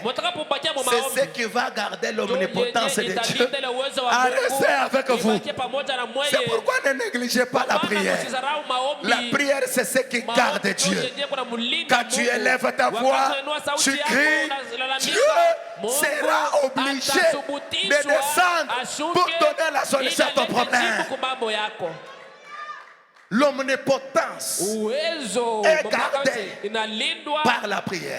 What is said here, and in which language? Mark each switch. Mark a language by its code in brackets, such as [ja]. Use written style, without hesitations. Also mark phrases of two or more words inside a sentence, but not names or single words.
[sw] Mtakapobakia mu [fr] c'est ce [sw] maombi, [fr] qui va garder l'omnipotence de Dieu [sw] italinda ile uwezo wa [fr] à [sw] Mungu [fr] rester avec vous. [sw] ibakie pamoja na mweye. [fr] C'est pourquoi ne négligez pas la prière. [sw] Usizarau maombi. [fr] La prière, c'est ce qui garde Dieu. Quand tu élèves ta voix, tu cries, Dieu sera obligé de descendre pour donner la solution à ton problème. L'omnipotence est gardée par la prière.